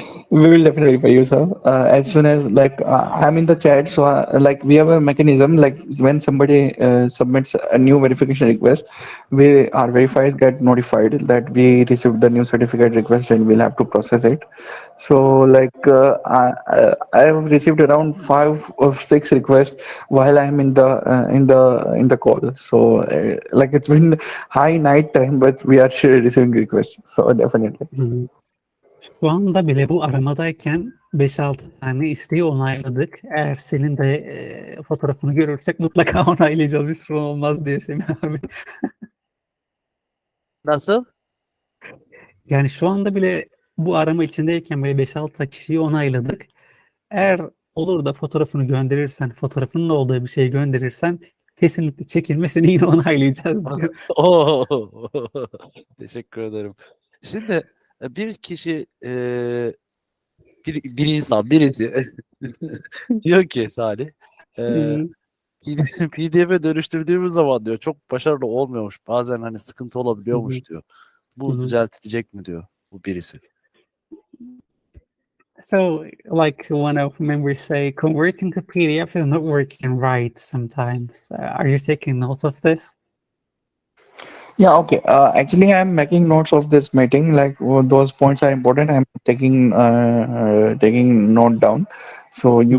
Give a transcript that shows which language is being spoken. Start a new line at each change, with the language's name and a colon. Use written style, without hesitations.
English: We will definitely verify you, sir. As soon as like I'm in the chat, so like we have a mechanism like when somebody submits a new verification request, our verifiers get notified that we received the new certificate request and we'll have to process it. So like I have received around 5 or 6 requests while I'm in the call. So like it's been high night time, but we are sure receiving requests. So definitely.
Turkish: Şu anda bile bu aramadayken 5-6 tane isteği onayladık. Eğer senin de fotoğrafını görürsek mutlaka onaylayacağız. Bir sorun olmaz diyor Semih abi. Nasıl? Yani şu anda bile bu arama içindeyken böyle 5-6 kişiyi onayladık. Eğer olur da fotoğrafını gönderirsen, fotoğrafının olduğu bir şey gönderirsen kesinlikle çekilmesini yine onaylayacağız diyor. Oo. Teşekkür ederim. Şimdi bir kişi bir insan birisi diyor ki Salih Hmm, PDF'e dönüştürdüğümüz zaman diyor çok başarılı olmuyormuş. Bazen hani sıkıntı hı hı, olabiliyormuş diyor. hı Bu hı. düzeltilecek mi diyor bu birisi.
English: So, like one of members say, converting to PDF is not working right sometimes. Are you taking notes of this? Yeah, okay. Actually, I'm making notes of this meeting. Like those points are important. I'm taking note down, so you